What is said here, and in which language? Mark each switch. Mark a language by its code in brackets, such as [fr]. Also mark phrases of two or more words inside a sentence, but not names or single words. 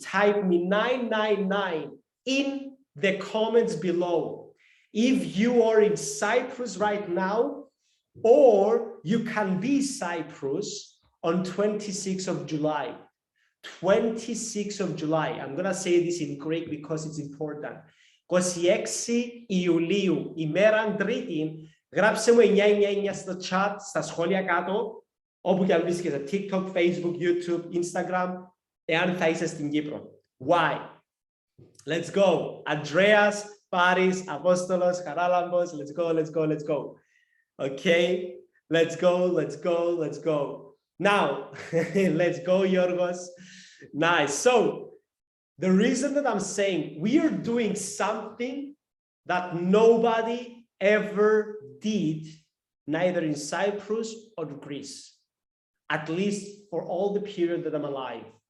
[en] Type me 999 in the comments below if you are in Cyprus right now, or you can be Cyprus on 26th of July. 26th of July. I'm going to say this in Greek because it's important. [el] 26 Ιουλίου, ημέραν Τρίτη, γράψε μου 999 στο chat, στα σχόλια κάτω, όπου και αν βρίσκεσαι, TikTok, Facebook, YouTube, Instagram, εάν θα είσαι στην Κύπρο. [en] Why? Let's go. Andreas, Paris, Apostolos, Charalambos, let's go, let's go, let's go. Okay, let's go, let's go, let's go. Now, let's go, Yorgos. Nice. So, the reason that I'm saying we are doing something that nobody ever did, neither in Cyprus or Greece, at least for all the period that I'm alive.